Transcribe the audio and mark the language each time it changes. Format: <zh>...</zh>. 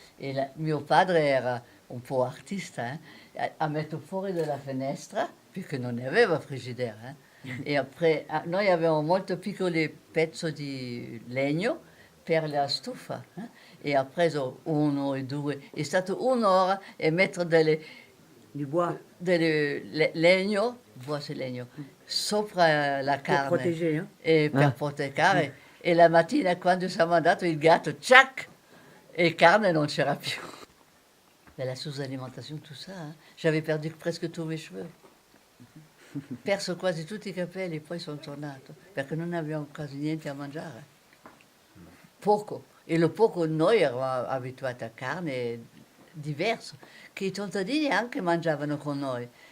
<it>E mio padre era un po' artista, ha messo fuori dalla finestra, perché non ne aveva frigidaire, e après, noi avevamo molto piccoli pezzi di legno per la stufa, e ha preso 1 e 2, è stato 1 ora e mettere</it> <fr>du bois,</fr> <it>legno, legno, sopra la carne.</it> <fr>Pour protéger, hein?</fr> <it>E per proteggere. E la mattina quando siamo andati il gatto, ciac, e carne non c'era più.</it> <fr>La sous-alimentation, tout ça, j'avais perdu presque tous mes cheveux.</fr> <it>Perso quasi tutti i capelli, poi sono tornato, perché non abbiamo quasi niente a mangiare. Poco. E lo poco noi eravamo abituati a carne diverso, che i contadini anche mangiavano con noi.</it>